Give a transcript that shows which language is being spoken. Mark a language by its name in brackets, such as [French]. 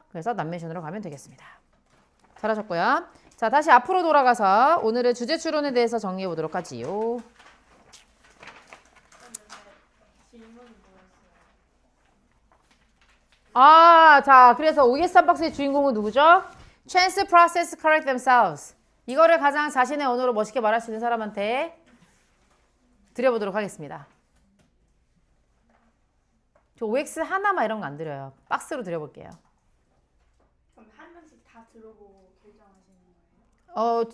[Korean] 그래서 남멘션으로 가면 되겠습니다. 잘하셨고요. 자, 다시 앞으로 돌아가서 오늘의 주제 추론에 대해서 정리해 보도록 하지요. 질문이 뭐였어요? 아, 자, 그래서 OS 한 박스의 주인공은 누구죠? [English] Chance process correct themselves. [Korean] 이거를 가장 자신의 언어로 멋있게 말할 수 있는 사람한테 드려보도록 하겠습니다. 저 OX 하나만 이런 거 안 드려요. 박스로 드려볼게요. 그럼 한 명씩 다 들어보고 결정하시는 거예요?